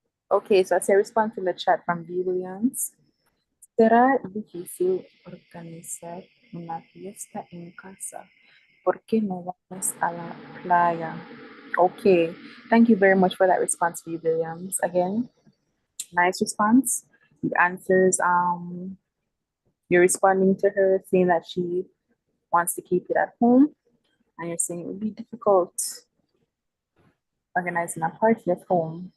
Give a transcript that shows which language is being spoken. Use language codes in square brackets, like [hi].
[en] Okay, so I say response in the chat from B. Williams. [es] ¿Será difícil organizar una fiesta en casa? ¿Por qué no vamos a la playa? [en] Okay, thank you very much for that response, B. Williams. Again, nice response. The answers, you're responding to her saying that she wants to keep it at home, and you're saying it would be difficult organizing a party at home.